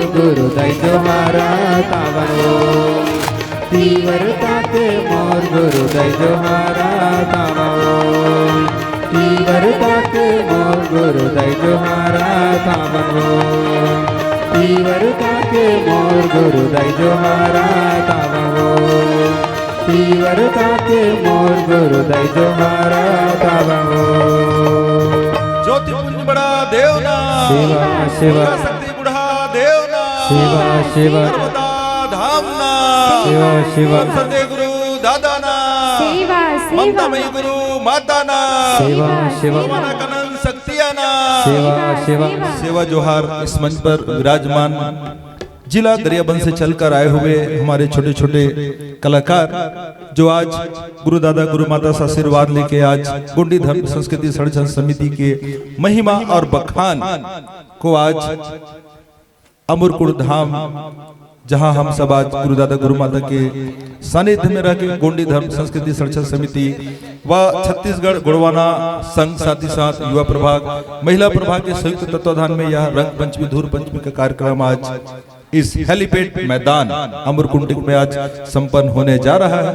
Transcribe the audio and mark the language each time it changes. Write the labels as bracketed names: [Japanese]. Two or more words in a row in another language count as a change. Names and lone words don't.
[Gondi] गुरुदाई जोहारा तावनो तीव्रता के मोर गुरुदाई जोहारा तावो तीव्रता के मोर गुरुदाई जोहारा तावो तीव्रता के मोर गुरुदाई जोहारा तावो तीव्रता के मोर गुरुदाई जोहारा तावो ज्योतिपुंज बड़ा देवना शिवा शिवा शक्ति बुढ़ा देवना शिवा शिवा नर्मदा धामना शिवा शिवा सत्य गुरु दादाना सेवा ममतामयी गुरु माताना शिवा शिवा भगवाना कनन शक्तियाना शिवा शिवा [Hindi] सेवा जोहार इस मंच पर विराजमान जिला दरियाबंद से चलकर आए हुए हमारे छोटे छोटे कलाकार जो आज गुरु दादा गुरु माता से आशीर्वाद लेके आज गोंडी धर्म संस्कृति संरक्षण समिति के महिमा और बखान को आज अमरकुंड धाम जहां हम सब आज गुरु दादा गुरु माता के सानिध्य में रह के गोंडी धर्म संस्कृति संरक्षण समिति व छत्तीसगढ़ गुड़वाना संघ साथ ही साथ युवा प्रभाग महिला प्रभाग के संयुक्त तत्वाधान में यह रंग पंचमी धूर पंचमी का कार्यक्रम आज इस हेलीपैड मैदान अमरकुंड में आज संपन्न होने जा रहा है।